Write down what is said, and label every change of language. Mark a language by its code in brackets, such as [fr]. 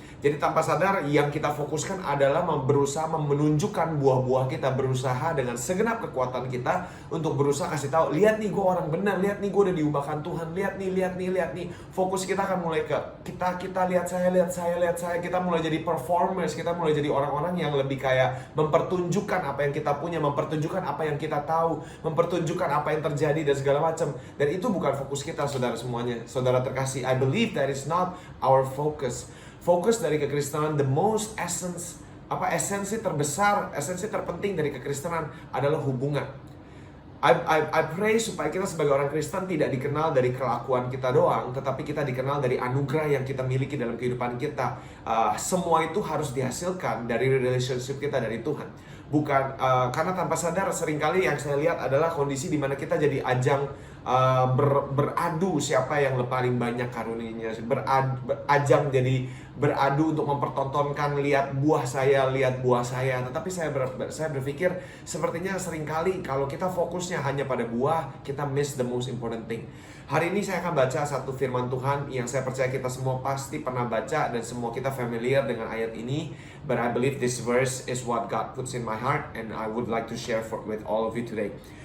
[id] Jadi tanpa sadar yang kita fokuskan adalah berusaha menunjukkan buah-buah kita, berusaha dengan segenap kekuatan kita untuk berusaha kasih tahu, lihat nih gue orang benar, lihat nih gue udah diubahkan Tuhan, lihat nih. Fokus kita akan mulai ke kita lihat saya, kita mulai jadi performers, kita mulai jadi orang-orang yang lebih kayak mempertunjukkan apa yang kita punya, mempertunjukkan apa yang kita tahu, mempertunjukkan apa yang terjadi dan segala macam. Dan itu bukan fokus kita, saudara semuanya. Saudara terkasih, [en] I believe that is not our focus. [id] Fokus dari kekristenan, [en] the most [id] esensi terbesar, esensi terpenting dari kekristenan adalah hubungan. [en] I pray [id] supaya kita sebagai orang Kristen tidak dikenal dari kelakuan kita doang, tetapi kita dikenal dari anugerah yang kita miliki dalam kehidupan kita. Semua itu harus dihasilkan dari relationship kita dari Tuhan. Bukan karena tanpa sadar seringkali yang saya lihat adalah kondisi di mana kita jadi ajang beradu siapa yang paling banyak karunia-Nya, ajang jadi beradu untuk mempertontonkan lihat buah saya. Tetapi saya berpikir sepertinya seringkali kalau kita fokusnya hanya pada buah, kita [en] miss the most important thing. [id] Hari ini saya akan baca satu firman Tuhan yang saya percaya kita semua pasti pernah baca dan semua kita familiar dengan ayat ini. [en] But I believe this verse is what God puts in my heart and I would like to share with all of you today.